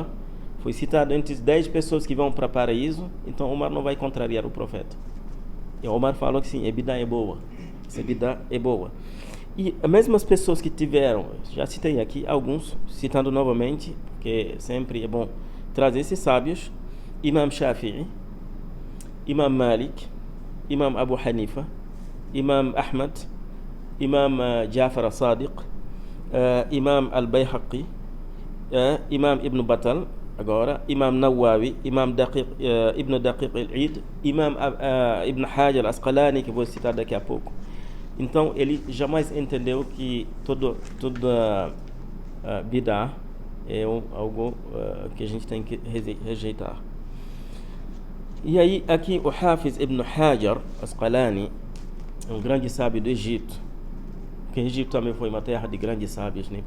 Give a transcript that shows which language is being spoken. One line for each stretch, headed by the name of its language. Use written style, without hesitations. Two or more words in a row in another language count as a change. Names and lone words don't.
Portuguese: Foi citado entre as 10 pessoas que vão para o paraíso, então Omar não vai contrariar o profeta. E Omar falou que sim, a Bidá é boa, essa Bidá é boa. E as mesmas pessoas que tiveram, já citei aqui alguns, citando novamente, porque sempre é bom trazer esses sábios: Imam Shafi'i, Imam Malik, Imam Abu Hanifa, Imam Ahmad, Imam Jafar al-Sadiq, Imam al-Bayhaqi, Imam Ibn Battal, agora, Imam Nawawi, Imam Ibn Daqiq al-Eid, Imam Ibn Hajar al-Asqalani, que vou citar daqui a pouco. Então ele jamais entendeu que toda bid'ah é algo que a gente tem que rejeitar. E aí aqui o Hafiz Ibn Hajar Asqalani, um grande sábio do Egito, porque o Egito também foi uma terra de grandes sábios, né?